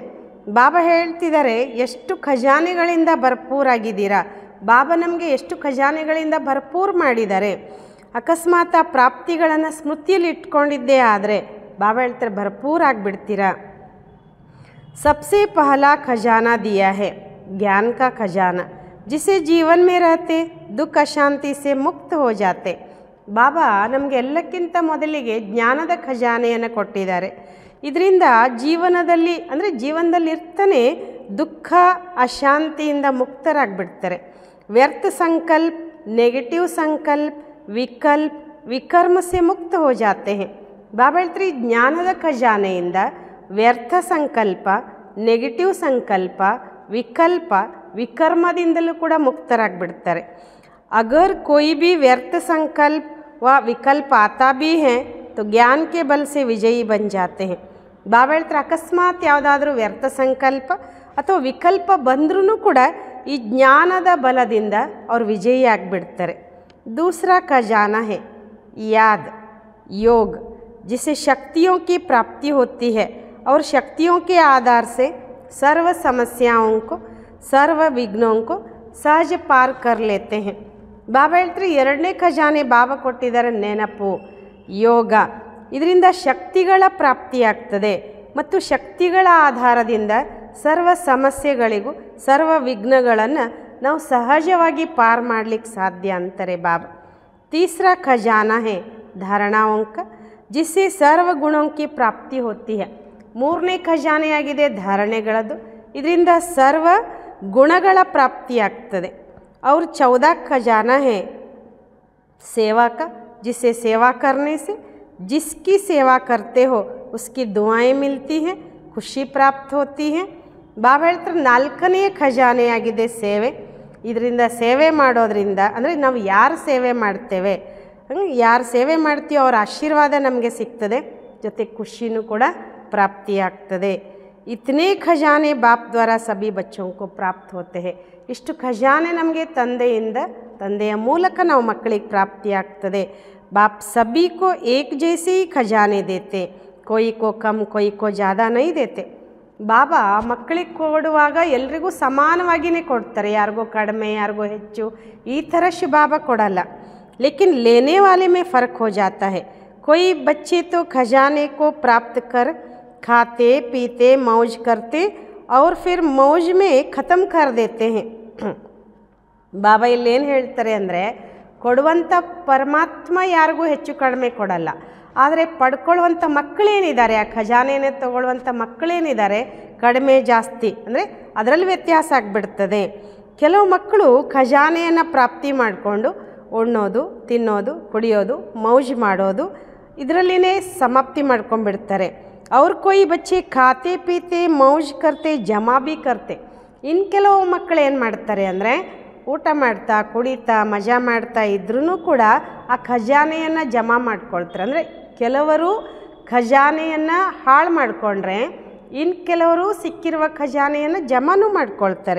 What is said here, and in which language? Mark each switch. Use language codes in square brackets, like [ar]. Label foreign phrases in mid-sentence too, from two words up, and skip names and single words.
[kn] ಬಾಬಾ ಹೇಳ್ತಿದ್ದಾರೆ ಎಷ್ಟು ಖಜಾನೆಗಳಿಂದ ಭರ್ಪೂರಾಗಿದ್ದೀರಾ, ಬಾಬಾ ನಮಗೆ ಎಷ್ಟು ಖಜಾನೆಗಳಿಂದ ಭರ್ಪೂರ್ ಮಾಡಿದ್ದಾರೆ. ಅಕಸ್ಮಾತ್ ಆ ಪ್ರಾಪ್ತಿಗಳನ್ನು ಸ್ಮೃತಿಯಲ್ಲಿ ಇಟ್ಕೊಂಡಿದ್ದೇ ಆದರೆ ಬಾಬಾ ಹೇಳ್ತಾರೆ ಭರ್ಪೂರ್ ಆಗಿಬಿಡ್ತೀರಾ. [hi] सबसे पहला खजाना दिया है ज्ञान का खजाना, जिसे जीवन में रहते दुख अशांति से मुक्त हो जाते. [kn] ಬಾಬಾ ನಮಗೆ ಎಲ್ಲಕ್ಕಿಂತ ಮೊದಲಿಗೆ ಜ್ಞಾನದ ಖಜಾನೆಯನ್ನು ಕೊಟ್ಟಿದ್ದಾರೆ. ಇದರಿಂದ ಜೀವನದಲ್ಲಿ ಅಂದರೆ ಜೀವನದಲ್ಲಿ ಇರ್ತಾನೆ ದುಃಖ ಅಶಾಂತಿಯಿಂದ ಮುಕ್ತರಾಗಿಬಿಡ್ತಾರೆ. [hi] व्यर्थ संकल्प, नेगेटिव संकल्प, विकल्प, विकर्म से मुक्त हो जाते हैं. [kn] ಬಾಬಾ ಹೇಳ್ತಾರೆ ಜ್ಞಾನದ ಖಜಾನೆಯಿಂದ ವ್ಯರ್ಥ ಸಂಕಲ್ಪ, ನೆಗೆಟಿವ್ ಸಂಕಲ್ಪ, ವಿಕಲ್ಪ, ವಿಕರ್ಮದಿಂದಲೂ ಕೂಡ ಮುಕ್ತರಾಗಿಬಿಡ್ತಾರೆ. [hi] अगर कोई भी व्यर्थ संकल्प व विकल्प आता भी है तो ज्ञान के बल से विजयी बन जाते हैं. [kn] ಬಾಬಾ ಹೇಳ್ತಾರೆ ಅಕಸ್ಮಾತ್ ಯಾವುದಾದ್ರೂ ವ್ಯರ್ಥ ಸಂಕಲ್ಪ ಅಥವಾ ವಿಕಲ್ಪ ಬಂದ್ರೂ ಕೂಡ ಈ ಜ್ಞಾನದ ಬಲದಿಂದ ಅವ್ರು ವಿಜಯಿ ಆಗಿಬಿಡ್ತಾರೆ. [hi] दूसरा खजाना है याद योग, जिसे शक्तियों की प्राप्ति होती है और शक्तियों के आधार से सर्व समस्याओं को सर्व विघ्नों को सहज पार कर लेते हैं. [kn] ಬಾಬಾ ಹೇಳ್ತಾರೆ ಎರಡನೇ ಖಜಾನೆ ಬಾಬಾ ಕೊಟ್ಟಿದ್ದಾರೆ ನೆನಪು, ಯೋಗ. ಇದರಿಂದ ಶಕ್ತಿಗಳ ಪ್ರಾಪ್ತಿಯಾಗ್ತದೆ ಮತ್ತು ಶಕ್ತಿಗಳ ಆಧಾರದಿಂದ ಸರ್ವ ಸಮಸ್ಯೆಗಳಿಗೂ ಸರ್ವ ವಿಘ್ನಗಳನ್ನು ನಾವು ಸಹಜವಾಗಿ ಪಾರು ಮಾಡಲಿಕ್ಕೆ ಸಾಧ್ಯ ಅಂತಾರೆ ಬಾಬಾ. [hi] तीसरा खजाना है धारणाओं का, जिससे सर्व गुणों की प्राप्ति होती है. [kn] ಮೂರನೇ ಖಜಾನೆಯಾಗಿದೆ ಧಾರಣೆಗಳದ್ದು, ಇದರಿಂದ ಸರ್ವ ಗುಣಗಳ ಪ್ರಾಪ್ತಿಯಾಗ್ತದೆ. [hi] और 14 खजाना है सेवा का, जिसे सेवा करने से जिसकी सेवा करते हो उसकी दुआएं मिलती हैं, खुशी प्राप्त होती है. [kn] ಬಾಬಾ ಹೇಳ್ತಾರೆ ನಾಲ್ಕನೆಯ ಖಜಾನೆಯಾಗಿದೆ ಸೇವೆ. ಇದರಿಂದ ಸೇವೆ ಮಾಡೋದ್ರಿಂದ ಅಂದರೆ ನಾವು ಯಾರು ಸೇವೆ ಮಾಡ್ತೇವೆ, ಯಾರು ಸೇವೆ ಮಾಡ್ತೀವೋ ಅವರ ಆಶೀರ್ವಾದ ನಮಗೆ ಸಿಗ್ತದೆ, ಜೊತೆ ಖುಷಿನೂ ಕೂಡ ಪ್ರಾಪ್ತಿಯಾಗ್ತದೆ. [hi] इतने खजाने बाप द्वारा सभी बच्चों को प्राप्त होते हैं. [kn] ಇಷ್ಟು ಖಜಾನೆ ನಮಗೆ ತಂದೆಯ ಮೂಲಕ ನಾವು ಮಕ್ಕಳಿಗೆ ಪ್ರಾಪ್ತಿಯಾಗ್ತದೆ. [hi] बाप सभी को एक जैसे ही खजाने देते, कोई को कम कोई को ज्यादा नहीं देते. [kn] ಬಾಬಾ ಮಕ್ಕಳಿಗೆ ಕೊಡುವಾಗ ಎಲ್ರಿಗೂ ಸಮಾನವಾಗಿಯೇ ಕೊಡ್ತಾರೆ, ಯಾರಿಗೋ ಕಡಿಮೆ ಯಾರಿಗೋ ಹೆಚ್ಚು ಈ ಥರ ಬಾಬಾ ಕೊಡಲ್ಲ. [hi] लेकिन लेने वाले में फर्क हो जाता है. कोई बच्चे तो खजाने को प्राप्त कर खाते पीते मौज करते और फिर मौज में ख़त्म कर देते हैं. [kn] ಬಾಬಾ ಇಲ್ಲೇನು ಹೇಳ್ತಾರೆ ಅಂದರೆ ಕೊಡುವಂಥ ಪರಮಾತ್ಮ ಯಾರಿಗೂ ಹೆಚ್ಚು ಕಡಿಮೆ ಕೊಡಲ್ಲ, ಆದರೆ ಪಡ್ಕೊಳ್ಳುವಂಥ ಮಕ್ಕಳೇನಿದ್ದಾರೆ, ಆ ಖಜಾನೆನೇ ತಗೊಳ್ಳುವಂಥ ಮಕ್ಕಳೇನಿದ್ದಾರೆ ಕಡಿಮೆ ಜಾಸ್ತಿ ಅಂದರೆ ಅದರಲ್ಲಿ ವ್ಯತ್ಯಾಸ ಆಗಿಬಿಡ್ತದೆ. ಕೆಲವು ಮಕ್ಕಳು ಖಜಾನೆಯನ್ನು ಪ್ರಾಪ್ತಿ ಮಾಡಿಕೊಂಡು ಉಣ್ಣೋದು, ತಿನ್ನೋದು, ಕುಡಿಯೋದು, ಮೌಜ್ ಮಾಡೋದು ಇದರಲ್ಲಿನೇ ಸಮಾಪ್ತಿ ಮಾಡ್ಕೊಂಡ್ಬಿಡ್ತಾರೆ. [hi] और कोई बच्चे खाते पीते मौज करते जमा भी करते. [kn] ಇನ್ನು ಕೆಲವು ಮಕ್ಕಳು ಏನು ಮಾಡ್ತಾರೆ ಅಂದರೆ ಊಟ ಮಾಡ್ತಾ ಕುಡಿತಾ ಮಜಾ ಮಾಡ್ತಾ ಇದ್ರೂ ಕೂಡ ಆ ಖಜಾನೆಯನ್ನು ಜಮಾ ಮಾಡ್ಕೊಳ್ತಾರೆ. ಅಂದರೆ ಕೆಲವರು ಖಜಾನೆಯನ್ನು ಹಾಳು ಮಾಡಿಕೊಂಡ್ರೆ ಇನ್ನು ಕೆಲವರು ಸಿಕ್ಕಿರುವ ಖಜಾನೆಯನ್ನು ಜಮಾನೂ ಮಾಡ್ಕೊಳ್ತಾರೆ.